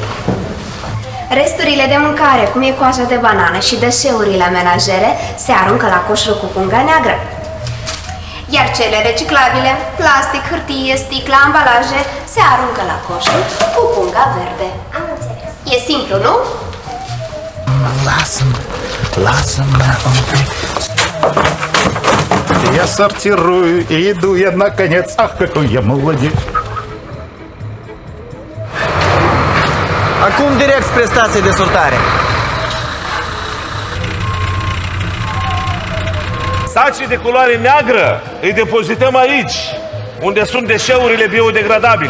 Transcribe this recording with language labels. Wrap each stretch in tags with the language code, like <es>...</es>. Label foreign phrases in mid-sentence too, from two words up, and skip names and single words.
<ro>Resturile de mâncare, cum e coaja de banană și deșeurile menajere, se aruncă la coșul cu punga neagră. Iar cele reciclabile, plastic, hârtie, sticlă, ambalaje, se aruncă la coșul cu punga verde. Am înțeles. E simplu, nu? Lasă-mă un pic.</ro> <ru>Я сортирую, и иду я наконец. Ах, какой я молодец.</ru> <ro>Acum direct spre stație de sortare. Sacii de culoare neagră îi depozităm aici, unde sunt deșeurile biodegradabile.</ro>